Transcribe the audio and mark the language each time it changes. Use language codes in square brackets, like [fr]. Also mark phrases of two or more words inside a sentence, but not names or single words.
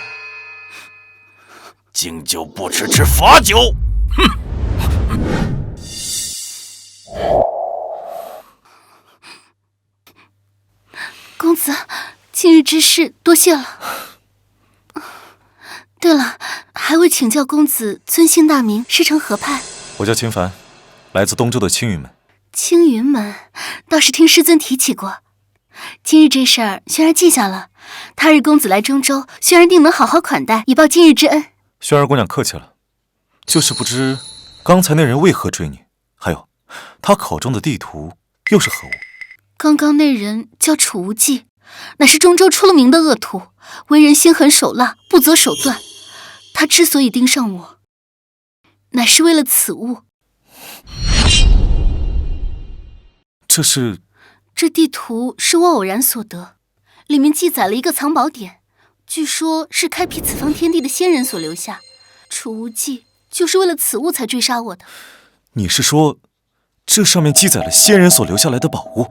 [zh] 敬酒不吃吃罰酒！哼！公子，今日之事多謝了。对了，還未請教公子尊姓大名，師承何派？我叫秦凡，來自東州的青雲門。青雲門，倒是聽師尊提起過。今日這事兒，軒兒記下了。他日公子來中州，軒兒定能好好款待，以報今日之恩。軒兒姑娘客氣了，就是不知剛才那人為何追你，還有他口中的地圖又是何物？剛剛那人叫楚無忌，乃是中州出了名的惡徒，為人心狠手辣，不擇手段。他之所以盯上我，乃是為了此物。這地圖是我偶然所得，裡面記載了一個藏寶點，據說是開闢此方天地的仙人所留下。楚無忌就是為了此物才追殺我的。你是說，這上面記載了仙人所留下來的寶物？